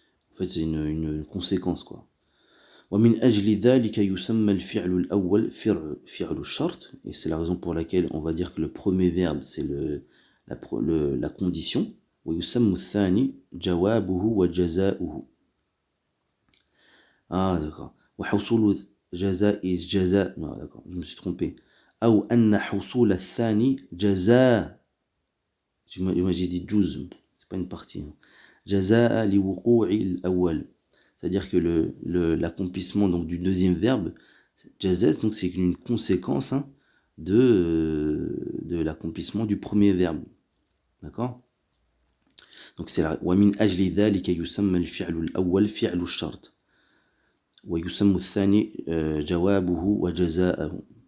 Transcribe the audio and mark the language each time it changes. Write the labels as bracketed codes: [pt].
[fr] En fait, c'est une conséquence quoi. [ar] ومن أجل ذلك يسمى الفعل الأول فعل الشرط, [fr] et c'est la raison pour laquelle on va dire que le premier verbe c'est la condition. [ar] ويسمى الثاني جوابه وجزاؤه. [fr] Ah d'accord. [ar] وحصول جزاء, [fr] non d'accord, je me suis trompé. [ar] أو أن حصول الثاني جزاء. [fr] Moi j'ai dit juz, c'est pas une partie. [ar] جزاء لوقوع الأول. [fr] C'est-à-dire que l'accomplissement donc du deuxième verbe, jazaz, donc c'est une conséquence de l'accomplissement du premier verbe. D'accord. Donc c'est la [ar] ومن أجل ذلك يسمى الفعل الأول فعل الشرط. ويسمى الثاني جوابه وجزاءه.